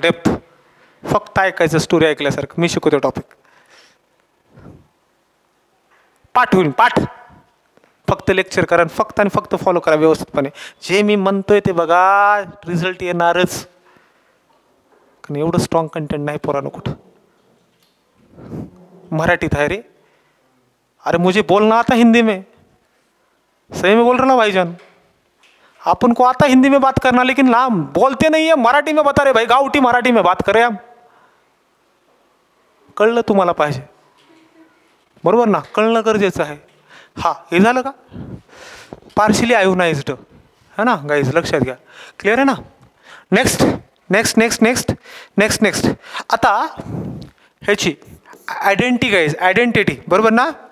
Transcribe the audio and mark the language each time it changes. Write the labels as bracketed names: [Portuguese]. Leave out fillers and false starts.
[Marathi] Depth फक्त ऐकायचं, story ऐकल्यासारखं. मी शिकवतो टॉपिक, पाठ होईल पाठ. फक्त लेक्चर करा, फक्त आणि फक्त फॉलो करा व्यवस्थितपणे. जे मी म्हणतोय ते बघा, रिझल्ट येणारच. कारण एवढं स्ट्रॉंग कंटेंट नाही पोरांनो कुठं. मराठीत आहे रे. [Hindi] अरे मुझे बोलना आता हिंदी में, सही में बोल रहा ना भाईजान. अपन को आता हिंदी में बात करना, लेकिन ना बोलते नहीं है, मराठी में बता रहे भाई, गावठी मराठी में बात करें हम. [Marathi] कळलं तुम्हाला पाहिजे, बरोबर ना, कळणं गरजेचं आहे. हा, हे झालं का, पार्शियली आयोनाइज्ड है ना गाईज, लक्षात घ्या. क्लिअर आहे ना. Next next next next next next आता ह्याची आयडेंटिटी गाईज, आयडेंटिटी बरोबर ना.